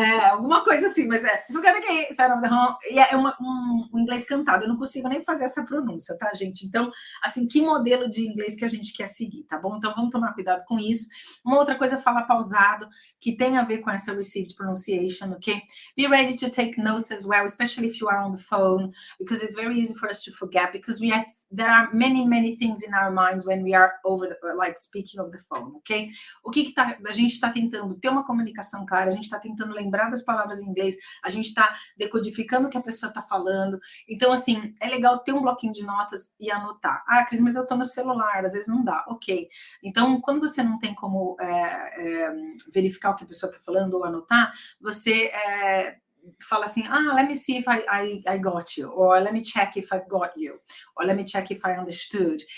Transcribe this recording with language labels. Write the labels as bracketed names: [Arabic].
[Portuguese] Alguma coisa assim, mas e é um inglês cantado, eu não consigo nem fazer essa pronúncia, tá, gente? Então, assim, que modelo de inglês que a gente quer seguir, tá bom? Então, vamos tomar cuidado com isso. Uma outra coisa, falar pausado, que tem a ver com essa received pronunciation, ok? [English] Be ready to take notes as well, especially if you are on the phone, because it's very easy for us to forget, because there are many things in our minds when we are speaking of the phone, ok? [Portuguese] O que a gente está tentando ter uma comunicação clara, a gente está tentando lembrar das palavras em inglês, a gente está decodificando o que a pessoa está falando. Então, assim, é legal ter um bloquinho de notas e anotar. Cris, mas eu estou no celular, às vezes não dá. Ok. Então, quando você não tem como verificar o que a pessoa está falando ou anotar, você fala assim, [English] let me see if I got you, or let me check if I've got you, or let me check if I understood.